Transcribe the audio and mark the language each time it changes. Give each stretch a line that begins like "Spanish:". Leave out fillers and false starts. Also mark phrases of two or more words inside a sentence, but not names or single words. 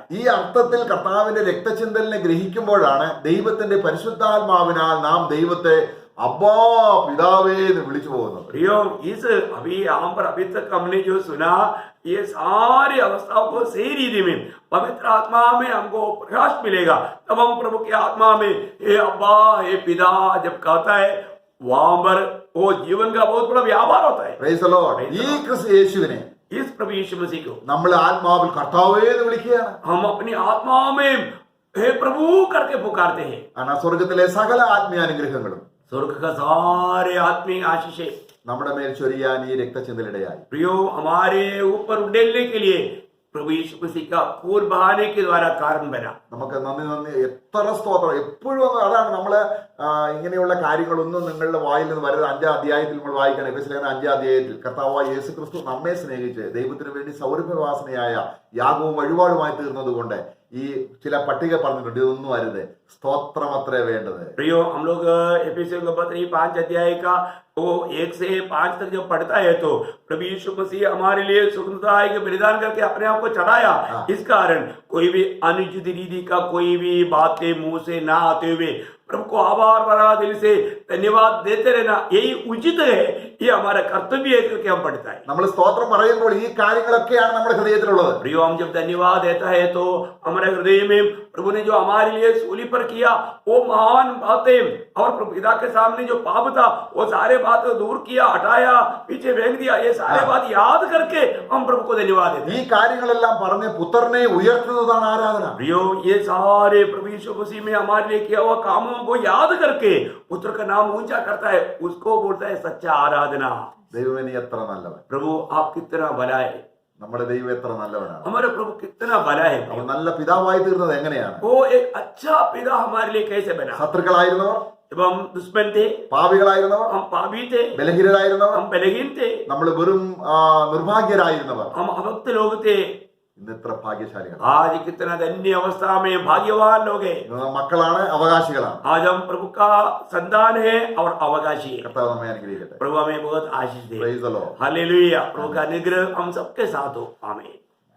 Malayalam: ഈ അർത്ഥത്തിൽ കർത്താവിന്റെ രക്തചിന്തലിനെ ഗ്രഹിക്കുമ്പോഴാണ് ദൈവത്തിന്റെ പരിശുദ്ധാത്മാവിനാൽ നാം ദൈവത്തെ അബ്ബാ പിതാവേ എന്ന് വിളിച്ചു പോകുന്നത്.
Hindi: प्रियो, इस अभी यहाँ पर अभी तक हमने जो सुना, ये सारी अवस्थाओं को सही रीति में पवित्र आत्मा में हमको प्रकाश मिलेगा, तब हम प्रभु की आत्मा में हे अब्बा हे पिता जब कहता है, वहां पर वो जीवन का बहुत बड़ा व्यापार होता है।
English: Praise the Lord.
Malayalam: ഈ ക്രിസ്തു യേശുവിനെ
Hindi: इस प्रभु यीशु मसीह को
Malayalam: നമ്മൾ ആത്മാവിൽ കർത്താവേ എന്ന് വിളിക്കുകയാണ്.
Hindi: हम अपनी आत्मा में हे प्रभु करके पुकारते हैं।
Malayalam: സ്വർഗത്തിലെ സകല ആത്മീയാനുഗ്രഹങ്ങളും
Hindi: स्वर्ग का सारे आत्मिक आशीषें
Malayalam: നമ്മുടെ മേൽ ചൊരിയാൻ ഈ രക്തചിന്തലിടയായി.
Hindi: प्रियो, हमारे ऊपर उड़ेलने के लिए प्रभु यीशु मसीह का खून बहाने के द्वारा कारण बना।
Malayalam: നമുക്ക് നന്ദി എത്ര സ്തോത്രം. എപ്പോഴും അതാണ് നമ്മള് ഇങ്ങനെയുള്ള കാര്യങ്ങളൊന്നും നിങ്ങളുടെ വായിൽ നിന്ന് വരുന്നത്. 5-ാം അധ്യായത്തിൽ നമ്മൾ വായിക്കണം. എഫെസ്യ ലേഖനം 5-ാം അധ്യായത്തിൽ കർത്താവായ യേശു ക്രിസ്തു നമ്മെ സ്നേഹിച്ച് ദൈവത്തിന് വേണ്ടി സൗരഭ്യവാസനയായ യാഗവും വഴിപാടുമായി തീർന്നത് കൊണ്ട് ഈ ചില പട്ടിക പറഞ്ഞിട്ടുണ്ട്, ഇതൊന്നും അരുത്, സ്തോത്രം അത്രേ വേണ്ടത്.
Hindi: प्रियो, हम लोग एफेसियों का पत्री 5 अध्याय का वो 1 से 5 तक जब पढ़ता है तो प्रभु यीशु मसीह हमारे लिए स्वतंत्रता के बलिदान करके अपने आप को चढ़ाया। इस कारण कोई भी अनुचित रीति का कोई भी बातें मुंह से ना आते हुए प्रभु को आभार भरा दिल से धन्यवाद देते रहना, यही उचित है, ये हमारा कर्तव्य है करके हम पढ़ता है।
Malayalam: നമ്മൾ സ്തോത്രം പറയുമ്പോൾ ഈ കാര്യങ്ങളൊക്കെയാണ് നമ്മുടെ ഹൃദയത്തിലുള്ളത്.
Hindi: प्रियो, हम जब धन्यवाद देता है तो हमारे हृदय में प्रभु ने जो हमारे लिए सूली पर किया वो महान बातें, और प्रभु पिता के सामने जो पाप था वो सारे बात दूर किया, हटाया, पीछे फेंक दिया, ये सारे बात याद करके हम प्रभु को धन्यवाद देते
Malayalam: ഈ കാര്യങ്ങളെല്ലാം പറഞ്ഞ് പുത്രനെ ഉയർത്തുന്നതാണ് ആരാധന.
Hindi: प्रियो, ये सारे प्रभु यीशु मसीह में हमारे लिए किया हुआ कामों को याद करके पुत्र का नाम ऊंचा करता है, उसको बोलता है सच्चा आराधना।
Malayalam: ദൈവമേ നീ എത്ര നല്ലവൻ.
Hindi: प्रभु आप कितना भला है,
Malayalam: നമ്മുടെ ദൈവം എത്ര നല്ലവനാണ്.
Hindi: हमारे प्रभु कितना भला है।
Malayalam: അവൻ നല്ല പിതാവായി തീർന്നത് എങ്ങനെയാണ്?
Hindi: वो एक अच्छा पिता हमारे लिए कैसे बना।
Malayalam: ശത്രുക്കളായിരുന്നവർ,
Hindi: जब हम दुश्मन थे,
Malayalam: പാപികളായിരുന്നവർ,
Hindi: हम पापी थे,
Malayalam: ബലഹീനരായിരുന്നവർ,
Hindi: हम बलहीन थे,
Malayalam: നമ്മൾ വെറും നിർഭാഗ്യരായിരുന്നവർ
Hindi: हम अभक्त लोग थे,
Malayalam: ഇന്ന് എത്ര ഭാഗ്യശാലികൾ.
Hindi: आज कितना धन्य अवस्था में भाग्यवान लोग हैं।
Malayalam: മക്കളാണ്, അവകാശികളാണ്.
Hindi: आज हम प्रभु का संतान है और अवकाशी है।
Malayalam: കർത്താവ് നമ്മെ അനുഗ്രഹിക്കട്ടെ.
Hindi: प्रभु हमें बहुत आशीष दे।
English: Praise the Lord.
Hindi: हालेलुया। प्रभु का अनुग्रह हम सबके साथ हो। आमीन।